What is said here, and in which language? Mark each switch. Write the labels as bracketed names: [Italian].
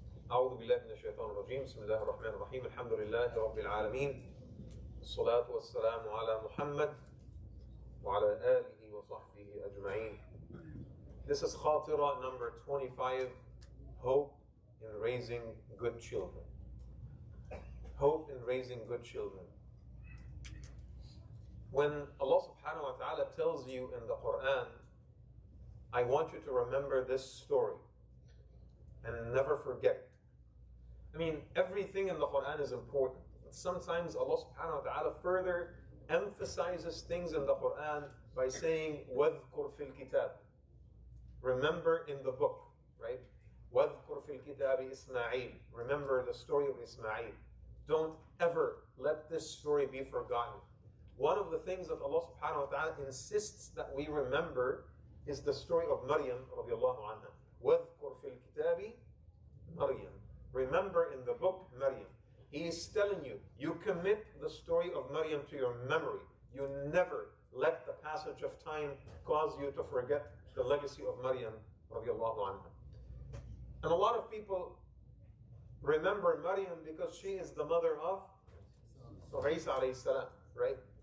[Arabic] أعوذ بالله من الشيطان الرجيم بسم الله الرحمن الرحيم الحمد لله رب العالمين الصلاة والسلام على محمد وعلى آله وصحبه أجمعين. [English] This is Khatira number 25, Hope in Raising Good Children. Hope in raising good children. When Allah subhanahu wa ta'ala tells you in the Qur'an, I want you to remember this story and never forget it. I mean, everything in the Qur'an is important. But sometimes Allah subhanahu wa ta'ala further emphasizes things in the Qur'an by saying, [Arabic] وَذْكُرْ فِي الْكِتَابِ. [English] Remember in the book, right? [Arabic] وَذْكُرْ فِي الْكِتَابِ إِسْمَاعِيل. [English] Remember the story of Ismail. Don't ever let this story be forgotten. One of the things that Allah subhanahu wa ta'ala insists that we remember is the story of Maryam radiallahu anha. [Arabic] وَذْكُرْ فِي الْكِتَابِ Maryam. [English] Remember in the book Maryam. He is telling you, you commit the story of Maryam to your memory. You never let the passage of time cause you to forget the legacy of Maryam radiallahu anha. And a lot of people remember Maryam because she is the mother of Isa alayhi salam, right?